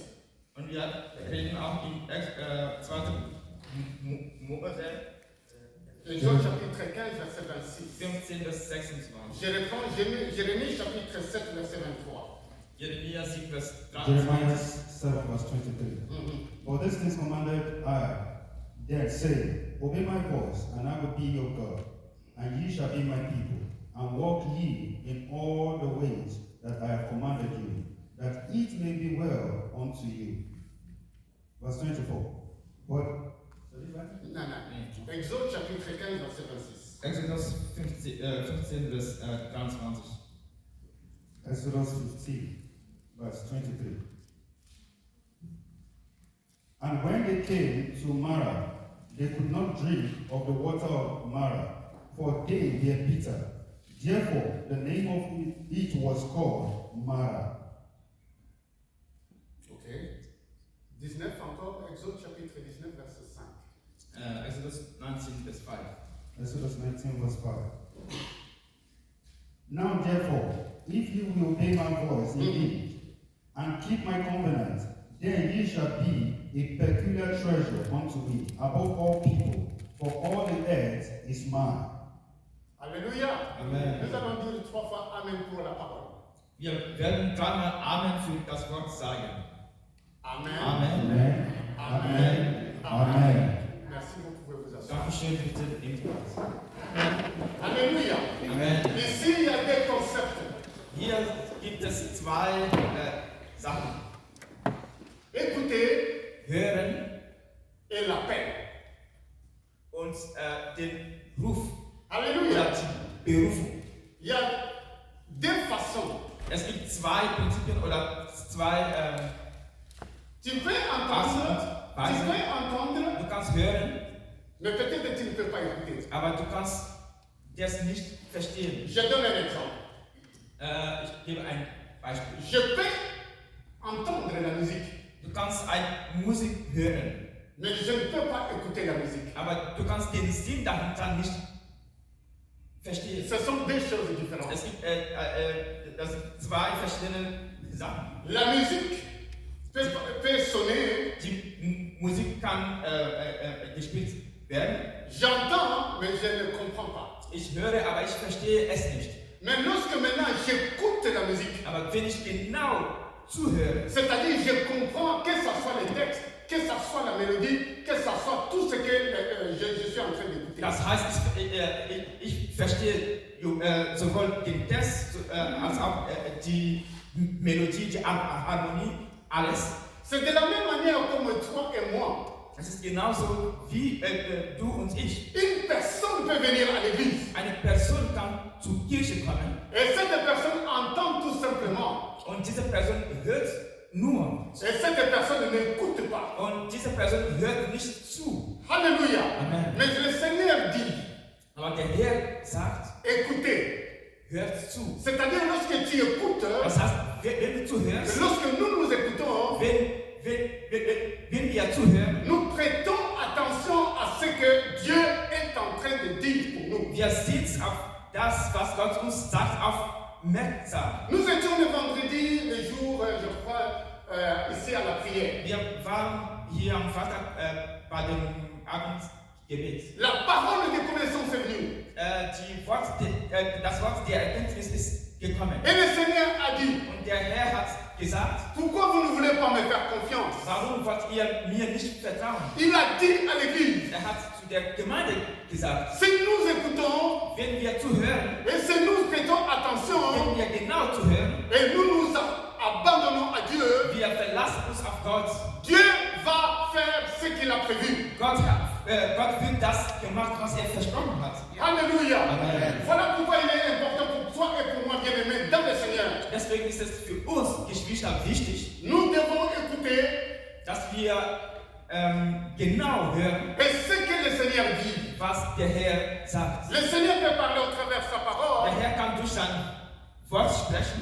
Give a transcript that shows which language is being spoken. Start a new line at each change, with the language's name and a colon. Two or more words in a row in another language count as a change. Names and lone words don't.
German: Und wir reden auch in 2. Mose
French: Exode chapitre 15, verset 26.
German: 15 bis 26.
French: Je reprends Jérémie chapitre 7, verset 23.
German: Jeremia 7, Vers
English: Jeremiah 23. 7, verse 23. Mhm. For this things commanded I, that say, Obey my voice, and I will be your God, and ye shall be my people, and walk ye in all the ways that I have commanded you, that it may be well unto you. Verse 24. But,
French: Non, non. Exode chapitre 15, verset 26.
German: Exodus 15 bis 23.
English: Exodus 15, verse 23. And when they came to Marah, they could not drink of the water of Marah, for they were bitter. Therefore, the name of it was called Marah. Ok.
French: 19 encore, Exode chapitre 19, verset 5.
German: Exodus 19 bis 5.
English: Exodus 19, verse 5. Now, therefore, if you will obey my voice indeed, and keep my covenant, then ye shall be a peculiar treasure unto me above all people, for all the earth is mine.
French: Alléluia. Amen. Nous allons dire 3 fois Amen pour la parole.
German: Wir werden dreimal Amen für das Wort sagen. Amen. Amen. Amen. Amen.
French: Merci, vous pouvez vous asseoir.
German: Dankeschön, bitte nehmt Platz.
French: Alléluia. Amen. Ici, il y a des concepts.
German: Hier gibt es zwei Sachen.
French: Écoutez
German: Hören
French: et l'appel.
German: und den Ruf.
French: Alléluia.
German: oder die Berufung.
French: Il y a deux façons.
German: Es gibt zwei Prinzipien oder zwei
French: Tu peux entendre,
German: Du kannst hören,
French: mais peut-être tu ne peux pas écouter.
German: aber du kannst das nicht verstehen.
French: Je donne un exemple.
German: Ich gebe ein Beispiel.
French: Je peux entendre la musique,
German: Du kannst eine Musik hören,
French: mais je ne peux pas écouter la musique.
German: aber du kannst den Sinn dahinter nicht verstehen.
French: Ce sont deux choses différentes.
German: Es gibt das sind zwei verschiedene Sachen.
French: La musique peut sonner,
German: Die Musik kann gespielt werden.
French: j'entends, mais je ne comprends pas.
German: Ich höre, aber ich verstehe es nicht.
French: Mais lorsque maintenant j'écoute la musique,
German: Aber wenn ich genau zuhöre,
French: c'est-à-dire je comprends que ce soit les textes, que ce soit la mélodie, que ce soit tout ce que je suis en train d'écouter.
German: das heißt, ich verstehe sowohl den Text als auch die Melodie, die Harmonie, alles.
French: C'est de la même manière comme toi et moi.
German: Es ist genauso wie du und ich.
French: Une personne peut venir à l'église
German: Eine Person kann zur Kirche kommen
French: et cette personne entend tout simplement.
German: und diese Person hört nur.
French: Et cette personne n'écoute pas.
German: Und diese Person hört nicht zu.
French: Alléluia. Amen. Mais le Seigneur dit,
German: Aber der Herr sagt,
French: écoutez.
German: hört zu.
French: C'est-à-dire lorsque tu écoutes,
German: Das heißt, wenn du zuhörst,
French: lorsque nous écoutons,
German: wenn wir zuhören,
French: nous prêtons attention à ce que Dieu est en train de dire pour nous.
German: wir sind auf das, was Gott uns sagt, aufmerksam.
French: Nous étions le vendredi, le jour, je crois, ici à la prière.
German: Wir waren hier am Freitag bei dem Abendgebet.
French: La parole de connaissance est venue.
German: Das Wort der Erkenntnis ist gekommen.
French: Et le Seigneur a dit,
German: Und der Herr hat gesagt,
French: pourquoi vous ne voulez pas me faire confiance?
German: warum wollt ihr mir nicht vertrauen?
French: Il a dit à l'église,
German: Er hat zu der Gemeinde gesagt,
French: si nous écoutons
German: wenn wir zuhören,
French: et si nous prêtons attention
German: wenn wir genau zuhören,
French: et nous abandonnons à Dieu,
German: wir verlassen uns auf Gott.
French: Dieu va faire ce qu'il a prévu.
German: Gott wird das gemacht, was er versprochen hat.
French: Alléluia. Amen. Voilà pourquoi il est important pour toi et pour moi, bien-aimés, dans le Seigneur.
German: Deswegen ist es für uns Geschwister wichtig,
French: Nous devons écouter
German: dass wir genau hören,
French: et ce que le Seigneur dit.
German: was der Herr sagt.
French: Le Seigneur peut parler au travers de sa parole.
German: Der Herr kann durch sein Wort sprechen.